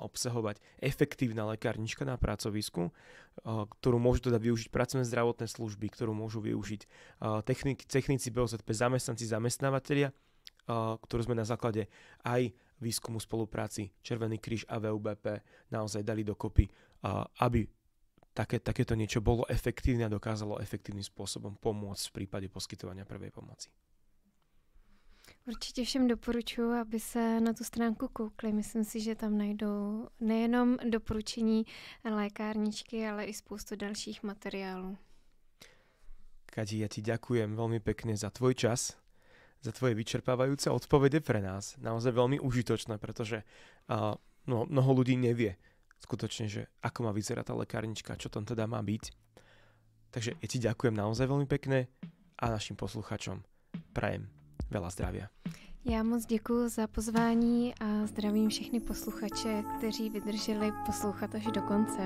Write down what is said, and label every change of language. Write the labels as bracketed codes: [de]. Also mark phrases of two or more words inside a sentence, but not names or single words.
[sk] obsahovať efektívna lekárnička na pracovisku, ktorú môžu teda využiť pracovné zdravotné služby, ktorú môžu využiť technici BOZP, zamestnanci, zamestnávateľia, ktorú sme na základe aj výskumu spolupráci Červený kríž a VUBP naozaj dali dokopy, aby takéto niečo bolo efektívne a dokázalo efektívnym spôsobom pomôcť v prípade poskytovania prvej pomoci. [cs] Určitě všem doporučuji, aby se na tu stránku koukli. Myslím si, že tam najdou nejenom doporučení lékárničky, ale i spoustu dalších materiálů. [sk] Kati, ja ti ďakujem veľmi pekne za tvoj čas, za tvoje vyčerpávajúce odpovede pre nás. Naozaj veľmi užitočné, pretože mnoho ľudí nevie skutočne, že ako má vyzerať tá lekárnička, čo tam teda má byť. Takže ja ti ďakujem naozaj veľmi pekne a našim posluchačom prajem veľa zdravia. [cs] Já moc děkuji za pozvání a zdravím všechny posluchače, kteří vydrželi poslouchat až do konce.